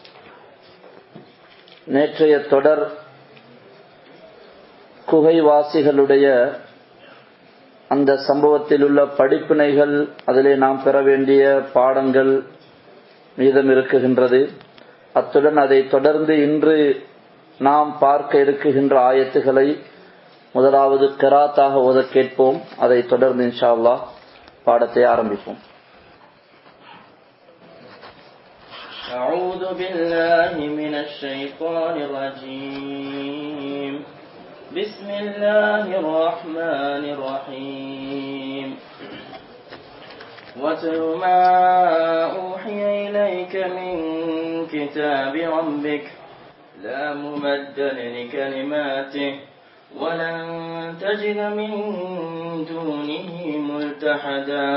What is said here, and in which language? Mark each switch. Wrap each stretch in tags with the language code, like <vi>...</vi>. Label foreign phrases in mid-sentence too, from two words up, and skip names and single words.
<ta>நேற்றைய தொடர் குகைவாசிகளுடைய அந்த சம்பவத்தில் உள்ள படிப்பினைகள், அதிலே நாம் பெற வேண்டிய பாடங்கள் மீதம் இருக்குகின்றது. அத்துடன் அதை தொடர்ந்து இன்று நாம் பார்க்க இருக்குகின்ற ஆயத்துகளை முதலாவது கிராத்தாக ஓத கேட்போம். அதை தொடர்ந்து</ta> <ar>إن شاء الله</ar> <ta>பாடத்தை ஆரம்பிப்போம்.</ta> <ar>أعوذ بالله من الشيطان الرجيم. بسم الله الرحمن الرحيم. واتل ما أوحي إليك من كتاب ربك لا مبدل لكلماته ولن تجد من دونه ملتحدا.</ar>